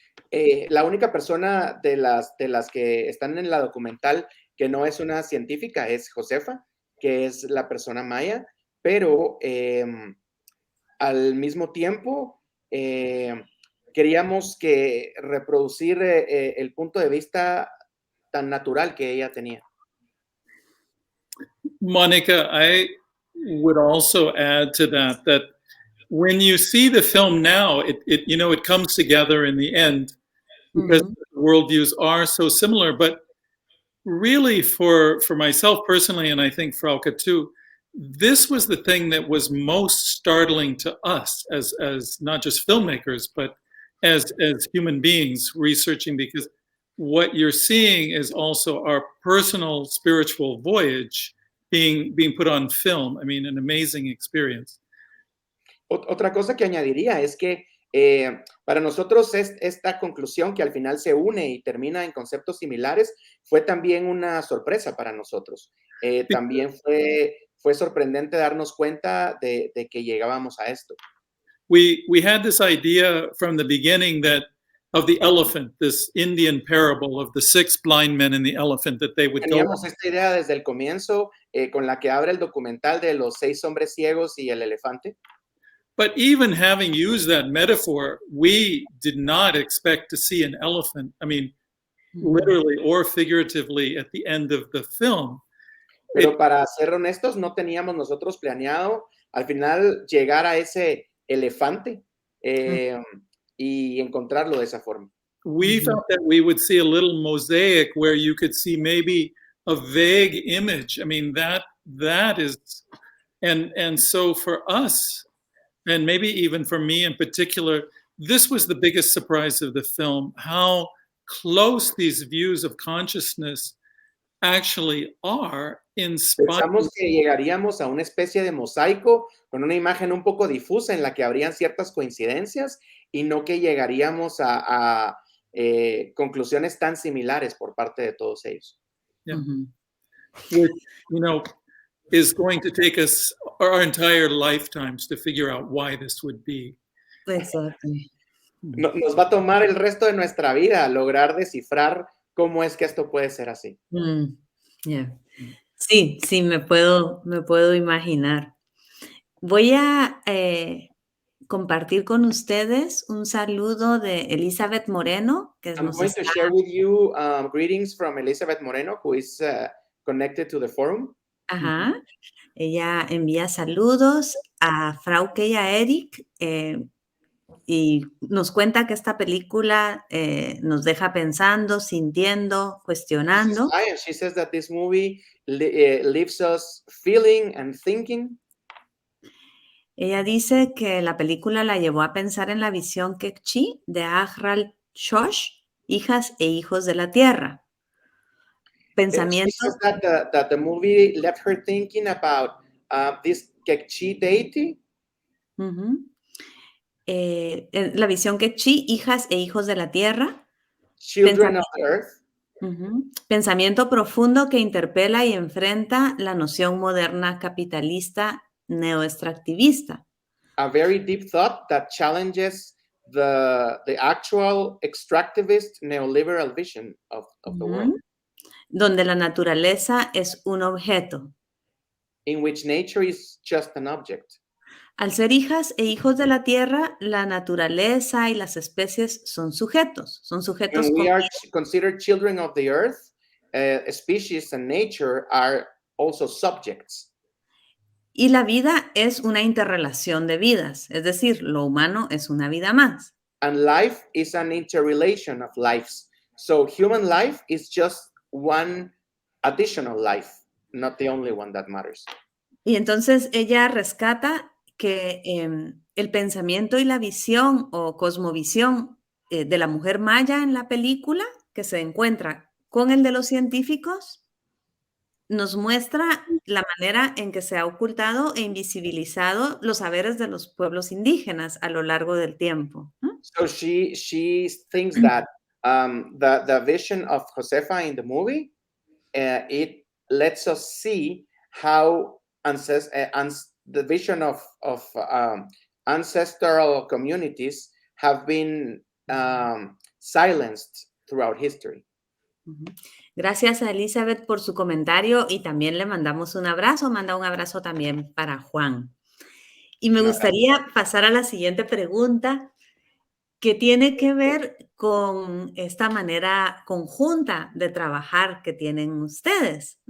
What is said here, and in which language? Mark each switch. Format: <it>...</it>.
<es>La única persona de las que están en la documental que no es una científica es Josefa, que es la persona maya, pero al mismo tiempo queríamos reproducir el punto de vista tan natural que ella tenía.</es> <en>Monica, I would also add to that when you see the film now, it comes together in the end because the worldviews are so similar. But really, for myself personally, and I think Frauke too, this was the thing that was most startling to us as not just filmmakers, but as human beings researching, because what you're seeing is also our personal spiritual voyage being put on film. I mean, an amazing experience.</en> <es>Otra cosa que añadiría es que para nosotros esta conclusión que al final se une y termina en conceptos similares fue también una sorpresa para nosotros. También fue sorprendente darnos cuenta de que llegábamos a esto.</es> <en>We had this idea from the beginning of the elephant, this Indian parable of the 6 blind men and the elephant, that they would</en> <es>Teníamos esta idea desde el comienzo con la que abre el documental de los 6 hombres ciegos y el elefante.</es> <en>But even having used that metaphor, we did not expect to see an elephant, I mean, literally or figuratively at the end of the film.</en> <es>Pero para ser honestos, no teníamos nosotros planeado al final llegar a ese elefante y encontrarlo de esa forma.</es> <en>We felt that we would see a little mosaic where you could see maybe a vague image. I mean, that is, and so for us, and maybe even for me in particular, this was the biggest surprise of the film, how close these views of consciousness actually are inspired.</en> <es>Pensamos que llegaríamos a una especie de mosaico con una imagen un poco difusa en la que habrían ciertas coincidencias y no que llegaríamos a conclusiones tan similares por parte de todos ellos. Yeah.</es> <en>Which, is going to take us our entire lifetimes to figure out why this would be.</en> <es>Exacto. Nos va a tomar el resto de nuestra vida lograr descifrar cómo es que esto puede ser así. Yeah. Sí, me puedo imaginar. Voy a compartir con ustedes un saludo de Elizabeth Moreno, que</es> <en>I'm going to share with you greetings from Elizabeth Moreno, who is connected to the forum. Ajá.</en> <es>Ella envía saludos a Frauke y a Eric y nos cuenta que esta película nos deja pensando, sintiendo, cuestionando.</es> <en>She says that this movie leaves us feeling and thinking.</en> <es>Ella dice que la película la llevó a pensar en la visión Kekchi de Ajral Shosh, Hijas e Hijos de la Tierra. Pensamiento.</es> <en>She says that the movie left her thinking about this Kekchi deity.</en> <es>La visión Kekchi, Hijas e Hijos de la Tierra.</es> <en>Children of the Earth.</en> <es>Pensamiento profundo que interpela y enfrenta la noción moderna capitalista neoextractivista.</es> <en>A very deep thought that challenges the actual extractivist neoliberal vision of the world.</en> <es>Donde la naturaleza es un objeto.</es> <en>In which nature is just an object.</en> <es>Al ser hijas e hijos de la tierra, la naturaleza y las especies son sujetos. Son sujetos.</es> <en>When we are considered children of the earth, species and nature are also subjects.</en> <es>Y la vida es una interrelación de vidas, es decir, lo humano es una vida más.</es> <en>And life is an interrelation of lives. So human life is just one additional life, not the only one that matters.</en> <es>Y entonces ella rescata que el pensamiento y la visión o cosmovisión de la mujer maya en la película, que se encuentra con el de los científicos, nos muestra la manera en que se ha ocultado e invisibilizado los saberes de los pueblos indígenas a lo largo del tiempo.</es> <en>So she thinks that the vision of Josefa in the movie, it lets us see how the vision of ancestral communities have been silenced throughout history.</en> <es>Gracias a Elizabeth por su comentario y también le mandamos un abrazo. Manda un abrazo también para Juan. Y me gustaría pasar a la siguiente pregunta que tiene que ver con esta manera conjunta de trabajar que tienen ustedes.</es>